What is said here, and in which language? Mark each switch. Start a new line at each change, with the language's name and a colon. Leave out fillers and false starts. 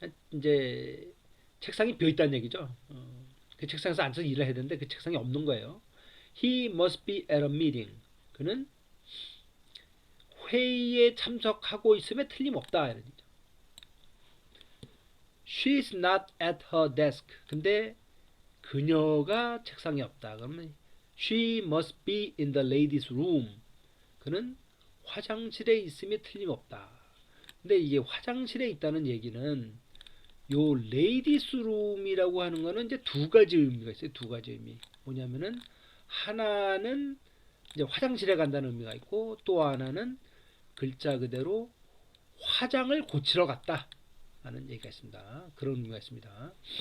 Korean: 이제 책상이 비어 있다는 얘기죠. 그 책상에서 앉아서 일을 해야 되는데 그 책상이 없는 거예요.
English: He must be at a meeting.
Korean: 그는 회의에 참석하고 있음에 틀림없다. 이런 얘기죠.
English: She is not at her desk.
Korean: 근데 그녀가 책상이 없다. 그러면
English: She must be in the ladies' room.
Korean: 그는 화장실에 있음이 틀림없다. 근데 이게 화장실에 있다는 얘기는 요 레이디스 룸이라고 하는 거는 이제 두 가지 의미가 있어요. 두 가지 의미. 뭐냐면은 하나는 이제 화장실에 간다는 의미가 있고 또 하나는 글자 그대로 화장을 고치러 갔다 하는 얘기가 있습니다. 그런 의미가 있습니다.